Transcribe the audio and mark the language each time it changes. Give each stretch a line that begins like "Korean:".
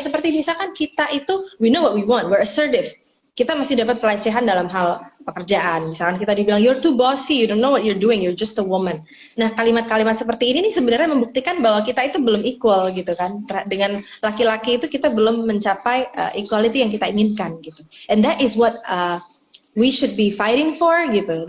Indonesian: Seperti misalkan kita itu,
English: we know what we want, we're assertive.
Indonesian: Kita masih dapat pelecehan dalam hal pekerjaan. Misalkan kita dibilang,
English: you're too bossy, you don't know what you're doing, you're just a woman.
Indonesian: Nah, kalimat-kalimat seperti ini nih sebenarnya membuktikan bahwa kita itu belum equal gitu kan. Dengan laki-laki itu kita belum mencapai equality yang kita inginkan gitu.
English: And that is what we should be fighting for
Indonesian: gitu.